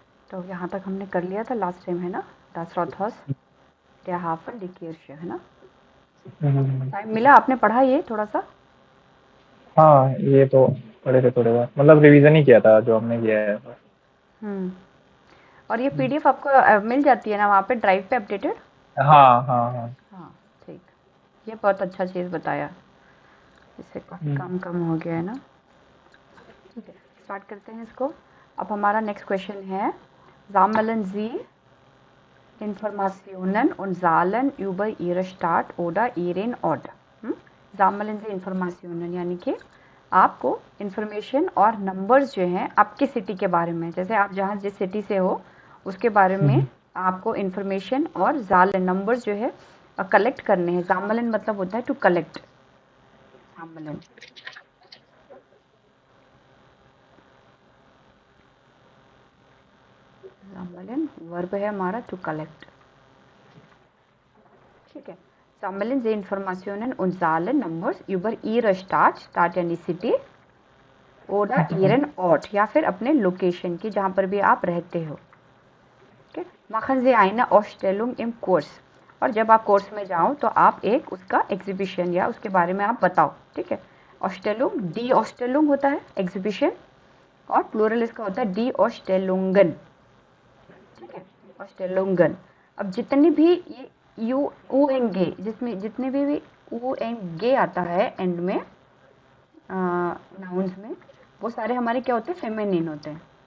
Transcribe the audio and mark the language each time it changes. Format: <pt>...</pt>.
<hi>तो यहाँ तक हमने कर लिया था लास्ट टाइम, है ना?</hi> <de>Das Rathaus, der Hafen, die Kirche,</de> <hi>है ना? टाइम मिला? आपने पढ़ा ये थोड़ा सा? हाँ, ये तो पढ़े थे थोड़े बार, मतलब रिवीजन ही किया था जो हमने किया है। हम्म। और ये पीडीएफ आपको मिल जाती है ना वहाँ पे ड्राइव पे अपडेटेड? हाँ हाँ हाँ। हाँ, ठीक। ये बहुत अच्छा चीज़ बताया, इससे काफ़ी काम कम हो गया है ना। ठीक है, स्टार्ट करते हैं इसको। अब हमारा नेक्स्ट क्वेश्चन है,</hi> <de>Sammeln Sie Informationen und Zahlen über Ihre Stadt oder Ihren Ort। Sammeln Sie Informationen</de> <hi>यानी कि आपको इन्फॉर्मेशन और नंबर्स जो हैं आपकी सिटी के बारे में, जैसे आप जहाँ जिस सिटी से हो उसके बारे में आपको इन्फॉर्मेशन और जालन नंबर्स जो है कलेक्ट करने हैं। जामलन मतलब होता है टू कलेक्ट। जामलन जामलन वर्ब है हमारा टू कलेक्ट। ठीक है,</hi> <de>sammeln Sie Informationen und Zahlen Numbers über Ihre Stadt,</de> <hi>Stadt यानी सिटी,</hi> <de>oder Ihren Ort</de> <hi>या फिर अपने लोकेशन की जहाँ पर भी आप रहते हो।</hi> <de>ठीक, machen Sie eine Ausstellung im Kurs।</de> <hi>और जब आप कोर्स में जाओ तो आप एक उसका एग्जीबिशन या उसके बारे में आप बताओ। ठीक है, Ausstellung, die Ausstellung होता है एग्जीबिशन, और प्लूरल इसका होता है die Ausstellungen। ठीक है, Ausstellungen। अब जितनी भी ये यू ऊ एंड गे, जिसमें जितने भी ऊ एंड गे आता है एंड में नाउन्स में, वो सारे हमारे क्या होते हैं? फेमिनिन होते हैं।</hi>